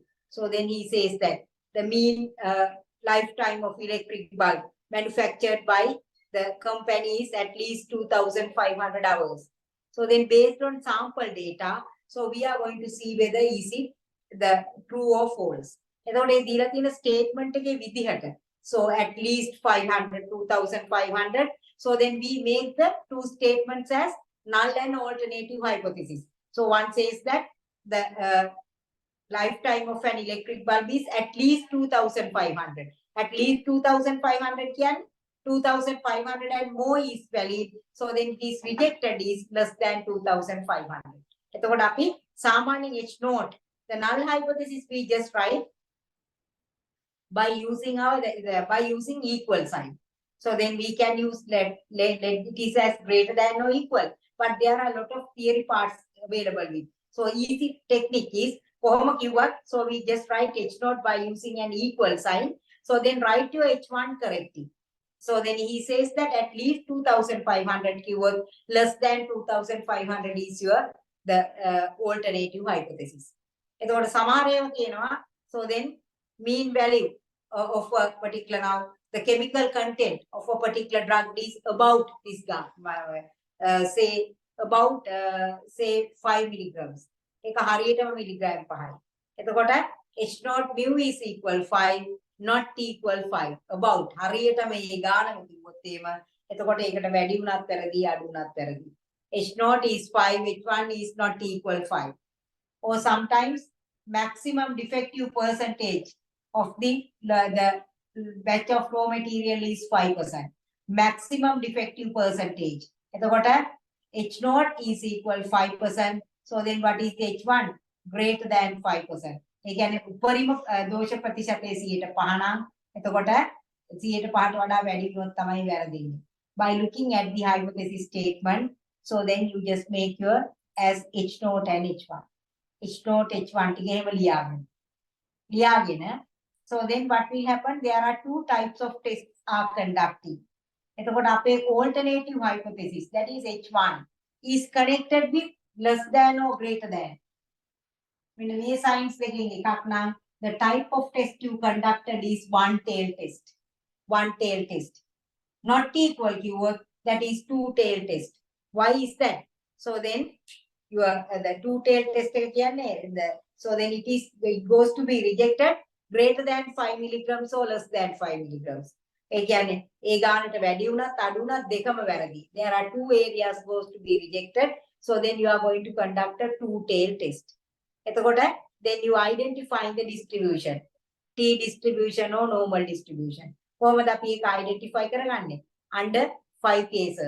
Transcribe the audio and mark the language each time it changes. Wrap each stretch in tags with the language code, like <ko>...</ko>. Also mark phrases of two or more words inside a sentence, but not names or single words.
<en>So then he says that the mean lifetime of electric bulb manufactured by the company is at least 2,500 hours. So then based on sample data, so we are going to see whether is it the true or false.</en> <si>එතකොට මේ දීලා තියෙන statement එකේ විදිහට</si> <en>so at least 500, 2,500. So then we make the two statements as null and alternative hypothesis. So one says that the lifetime of an electric bulb is at least 2,500. At least 2,500 can 2,500 and more is valid. So then it is rejected is less than 2,500.</en> <si>එතකොට අපි සාමාන්‍ය</si> <en>H note the null hypothesis we just write by using by using equal sign. So then we can use let it is as greater than or equal. But there are a lot of theory parts available with. So easy technique is</en> <si>කොහොම කිව්වත්</si> <en>so we just write H naught by using an equal sign. So then write your H1 correctly. So then he says that at least 2,500 keyword less than 2,500 is your the alternative hypothesis.</en> <si>එතකොට සමහර ඒවා කියනවා</si> <en>so then mean value of a particular now the chemical content of a particular drug is about this say about say 5 milligrams.</en> <si>ඒක හරියටම මිලිග්‍රෑම් 5යි. එතකොට</si> <en>H naught mu is equal 5 not equal 5 about</en> <si>හරියටම මේ ගානම කිව්වොත් එහෙම එතකොට ඒකට වැඩි වුණත් වැරදි අඩු වුණත් වැරදි.</si> <en>H naught is 5 H1 is not equal 5. Or sometimes maximum defective percentage of the batch of raw material is 5%. Maximum defective percentage. එතකොට H naught is equal 5%. So then what is the H1? Greater than 5%. Again,</en> <si>උපරිම දෝෂ ප්‍රතිශතය 105 නම් එතකොට 105ට වඩා වැඩි වුණොත් තමයි වැරදින්නේ.</si> <en>By looking at the hypothesis statement, so then you just make your as H naught and H1. H naught H1</en> <si>ටික එහෙම ලියාගෙන</si> <en>so then what will happen? There are two types of tests are conducting.</en> <si>එතකොට අපේ</si> <en>alternative hypothesis, that is H1, is connected with less than or greater than. When we science</en> <si>දෙකෙන් එකක් නම්</si> <en>the type of test you conducted is one tail test. One tail test. Not equal keyword, that is two tail test. Why is that? So then your the two tail test</en> <si>එක කියන්නේ</si> <en>so then it goes to be rejected greater than 5 milligrams or less than 5 milligrams.</en> <si>ඒ කියන්නේ ඒ ගානට වැඩි වුණත් අඩු වුණත් දෙකම වැරදි.</si> <en>There are two areas goes to be rejected. So then you are going to conduct a two tail test. එතකොට then you identify the distribution. T distribution or normal distribution.</en> <si>කොහොමද අපි ඒක identify කරගන්නේ?</si> <en>Under 5 cases.</en>